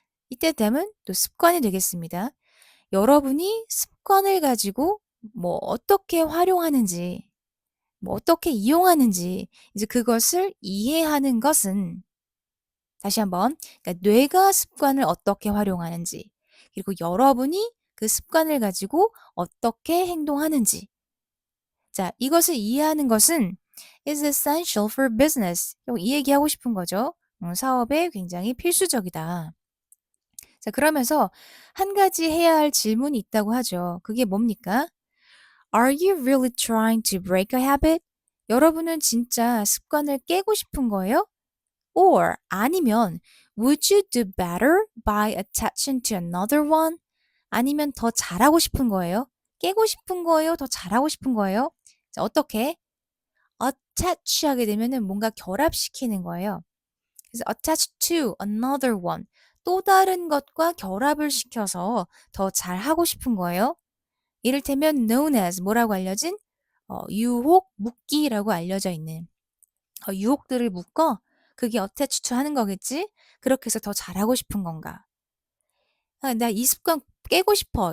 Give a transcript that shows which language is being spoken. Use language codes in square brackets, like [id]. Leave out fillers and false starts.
[ko] 이때 되면 또 습관이 되겠습니다. 여러분이 습관을 가지고 뭐 어떻게 활용하는지, 뭐 어떻게 이용하는지 이제 그것을 이해하는 것은 다시 한번 그러니까 뇌가 습관을 어떻게 활용하는지 그리고 여러분이 그 습관을 가지고 어떻게 행동하는지 자 이것을 이해하는 것은 [en] is essential for business [ko] 이 얘기하고 싶은 거죠. 사업에 굉장히 필수적이다. 자 그러면서 한 가지 해야 할 질문이 있다고 하죠. 그게 뭡니까? [en] Are you really trying to break a habit? [ko] 여러분은 진짜 습관을 깨고 싶은 거예요? [en] Or [ko] 아니면 [en] would you do better by attaching to another one? [ko] 아니면 더 잘하고 싶은 거예요? 깨고 싶은 거예요? 더 잘하고 싶은 거예요? 자, 어떻게? attach 하게 되면은 뭔가 결합시키는 거예요. 그래서 [en] attach to another one. [ko] 또 다른 것과 결합을 시켜서 더 잘하고 싶은 거예요. 이를테면 [en] known as [ko] 뭐라고 알려진? 유혹, 묶기라고 알려져 있는 유혹들을 묶어 그게 attach to 하는 거겠지? 그렇게 해서 더 잘하고 싶은 건가? 나 이 습관 깨고 싶어.